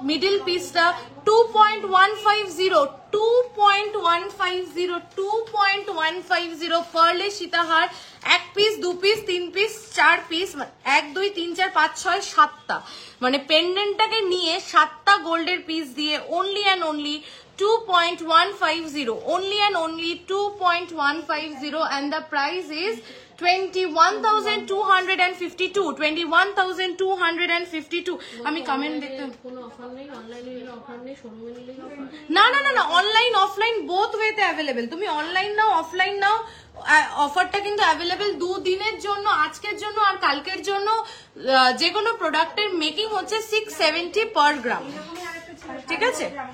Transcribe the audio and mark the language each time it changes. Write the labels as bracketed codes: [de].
[bn] Middle পিসটা 2.150, 2.150, 2.150 পার্লে সীতাহার। এক piece, দু পিস, তিন পিস, চার পিস, 1 2 3 4 5 6 7টা, মানে পেন্ডেন্টটাকে নিয়ে 7টা গোল্ডের পিস দিয়ে [en] Only and only 2.150, only and only 2.150, and the price is 21,252. [bn] 21,252. আমি কমেন্ট দেখতে কোনো অফার নেই, অনলাইনে নিলে অফার নেই, শোরুমে নিলে অফার। না না না না, অনলাইন অফলাইন বোথ ওয়েতে অ্যাভেলেবেল। তুমি অনলাইন নাও অফলাইন নাও, অফারটা কিন্তু অ্যাভেলেবেল দুদিনের জন্য, আজকের জন্য আর কালকের জন্য। যে কোনো প্রোডাক্টের মেকিং হচ্ছে 670 পার গ্রাম, ঠিক আছে?